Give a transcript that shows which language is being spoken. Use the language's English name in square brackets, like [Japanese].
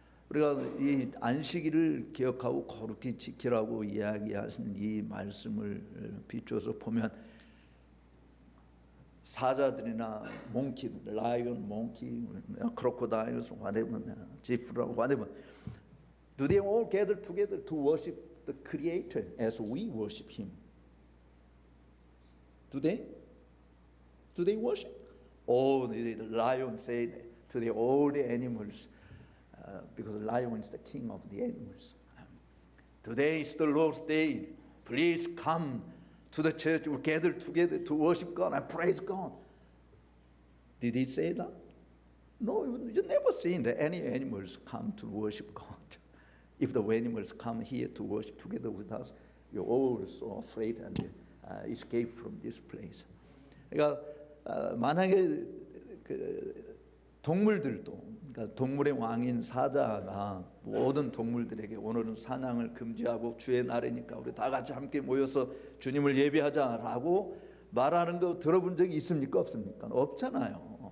[Korean] 우리가 이 안식일을 기억하고 거룩히 지키라고 이야기하신 이 말씀을 비춰서 보면 사자들이나 몽키, 라이언, 몽키, 크로코다일스, whatever, 지프라, whatever, [English] do they all gather together to worship the Creator as we worship Him? Do they? Do they worship? Oh, the lion said to all the animals, because the lion is the king of the animals. Today is the Lord's day. Please come to the church. We gather together to worship God and praise God. Did he say that? No, you never seen that any animals come to worship God. If the animals come here to worship together with us, you're all so afraid and escape from this place. [Korean] 그러니까 만약에 동물들도, 그러니까 동물의 왕인 사자가 모든 동물들에게 오늘은 사냥을 금지하고 주의 날이니까 우리 다 같이 함께 모여서 주님을 예배하자라고 말하는 거 들어본 적이 있습니까? 없습니까? 없잖아요.